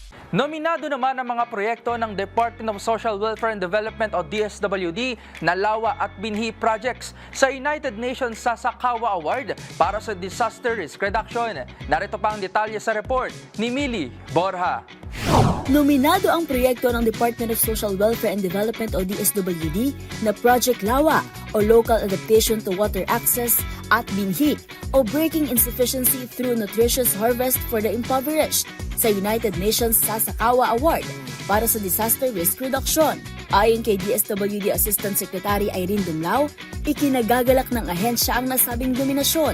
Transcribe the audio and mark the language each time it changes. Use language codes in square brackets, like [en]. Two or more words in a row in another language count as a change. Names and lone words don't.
[tl] Nominado naman ang mga proyekto ng Department of Social Welfare and Development o DSWD na Lawa at Binhi projects sa United Nations Sasakawa Award para sa Disaster Risk Reduction. Narito pa ang detalye sa report ni Mili Borja. Nominado ang proyekto ng Department of Social Welfare and Development o DSWD na Project Lawa o Local Adaptation to Water Access at Binhi o Breaking Insufficiency Through Nutritious Harvest for the Impoverished sa United Nations Sasakawa Award para sa Disaster Risk Reduction. Ayon kay DSWD Assistant Secretary Irene Dumlao, ikinagagalak ng ahensya ang nasabing dominasyon.